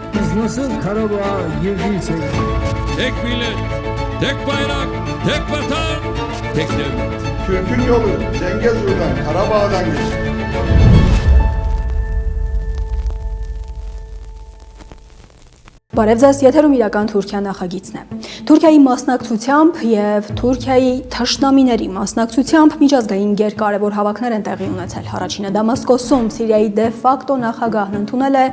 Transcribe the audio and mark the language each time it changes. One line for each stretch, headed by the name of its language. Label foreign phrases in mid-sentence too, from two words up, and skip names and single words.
Turkish: Siz nasıl Karabağ'a girdiyseniz. Tek millet, tek bayrak, tek vatan, tek devlet. Türk'ün yolu Zengezur'dan, Karabağ'dan geçer.
Armenian: Բարև ձեզ, եթերում իրական Թուրքիա նախագիծն է։ Թուրքիայի մասնակցությամբ եւ Թուրքիայի թշնամիների մասնակցությամբ միջազգային գերկարևոր հավաքներ են տեղի ունեցել։ Առաջինը Դամասկոսում Սիրիայի դե ֆակտո նախագահն ընդունել է